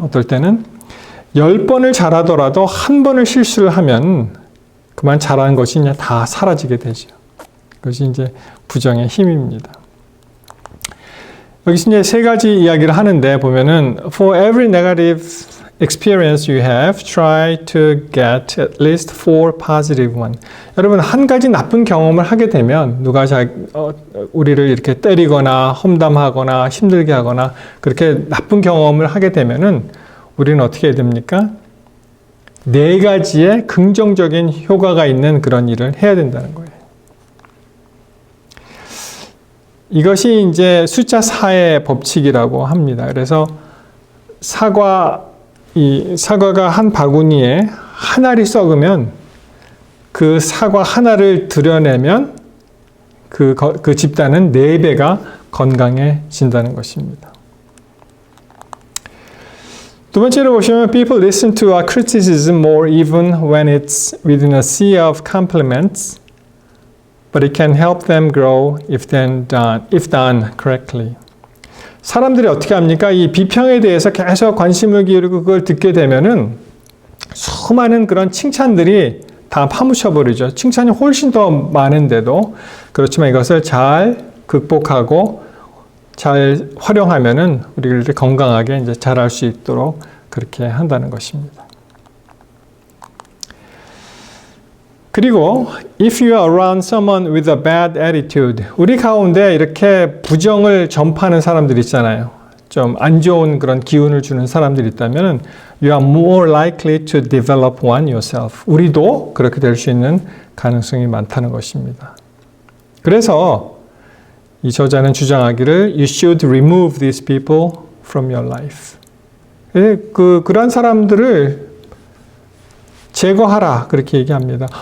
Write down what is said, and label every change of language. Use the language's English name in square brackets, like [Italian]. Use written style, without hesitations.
[Korean] 어떨 때는 10번을 잘하더라도 한 번을 실수를 하면 그만 잘하는 것이 이제 다 사라지게 되죠. 그것이 이제 부정의 힘입니다. 여기서 이제 세 가지 이야기를 하는데 보면은 [English] For every negative experience you have, try to get at least 4 positive one. [Korean] 여러분, 한 가지 나쁜 경험을 하게 되면 누가 우리를 이렇게 때리거나 험담하거나 힘들게 하거나 그렇게 나쁜 경험을 하게 되면은 우리는 어떻게 해야 됩니까? 4가지의 긍정적인 효과가 있는 그런 일을 해야 된다는 거예요. 이것이 이제 숫자 4의 법칙이라고 합니다. 그래서 사과가 한 바구니에 한 알이 썩으면 그 사과 하나를 들여내면 그 집단은 4배가 건강해진다는 것입니다. 두 번째로 보시면 [English] people listen to our criticism more even when it's within a sea of compliments, but it can help them grow if done correctly. [Korean] 사람들이 어떻게 합니까? 이 비평에 대해서 계속 관심을 기울이고 그걸 듣게 되면은 수많은 그런 칭찬들이 다 파묻혀버리죠. 칭찬이 훨씬 더 많은데도 그렇지만 이것을 잘 극복하고 잘 활용하면은 우리가 건강하게 이제 자랄 수 있도록 그렇게 한다는 것입니다. 그리고 [English] if you are around someone with a bad attitude, [Korean] 우리 가운데 이렇게 부정을 전파하는 사람들 있잖아요. 좀 안 좋은 그런 기운을 주는 사람들이 있다면 [English] you are more likely to develop one yourself. [Korean] 우리도 그렇게 될 수 있는 가능성이 많다는 것입니다. 그래서 이 저자는 주장하기를 [English] you should remove these people from your life. [Korean] 그러한 사람들을 제거하라 그렇게 얘기합니다.